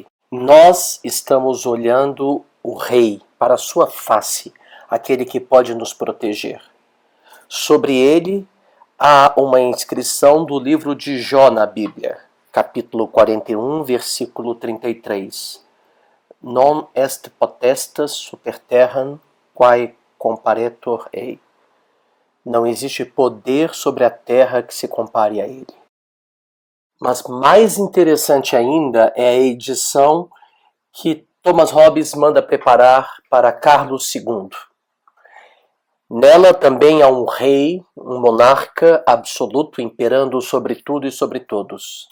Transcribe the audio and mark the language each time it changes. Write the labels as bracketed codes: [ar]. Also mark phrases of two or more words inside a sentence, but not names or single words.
[pt] Nós estamos olhando o rei para a sua face, aquele que pode nos proteger. Sobre ele há uma inscrição do livro de Jó na Bíblia, capítulo 41, versículo 33. [la] Non est potestas super terram quae comparetur ei. [pt] Não existe poder sobre a terra que se compare a ele. Mas mais interessante ainda é a edição que Thomas Hobbes manda preparar para Carlos II. Nela também há um rei, um monarca absoluto imperando sobre tudo e sobre todos.